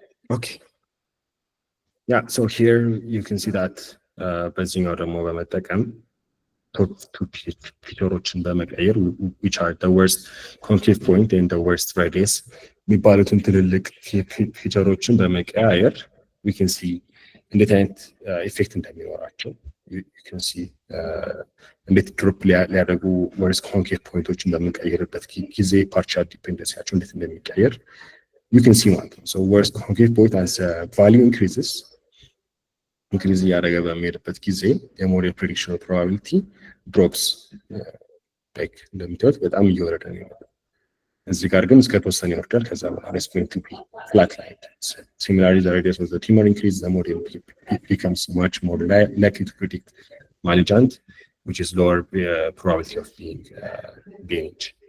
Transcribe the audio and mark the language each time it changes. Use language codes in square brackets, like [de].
[en] okay yeah so here you can see that [am] በዚህኛው ደግሞ በመጠቀም [en] two [am] ፊቸሮችን በመቀየር [en] which are the worst concave point and the worst radius [am] የሚባሉትን ትልልቅ ፊቸሮችን በመቀያየር [en] we can see [am] እንዴት አይነት ኢፌክት እንደሚኖራቸው [en] you can see [am] እንዴት ድሮፕ ሊያደርጉ ወርስ ኮንኬቭ ፖይንቶችን በምንቀይርበት ጊዜ ፓርሻል ዲፔንደንሲያቸው እንዴት እንደሚቀየር you can see ማለት ነው። [en] so whereas concave point as value increases [am] increase እያደረገ በሚሄድበት ጊዜ የሞዴል [en] prediction probability drops like [am] እንደምታዩት በጣም እየወረደ ነው የሚመጣው። እዚህ ጋር ግን እስከ ተወሰነ ይወርዳል። ከዛ በኋላ [en] is going to be flat lined. Similarly, the radius of the tumor increases, the model becomes much more likely to predict malignant, which is lower probability of being gained.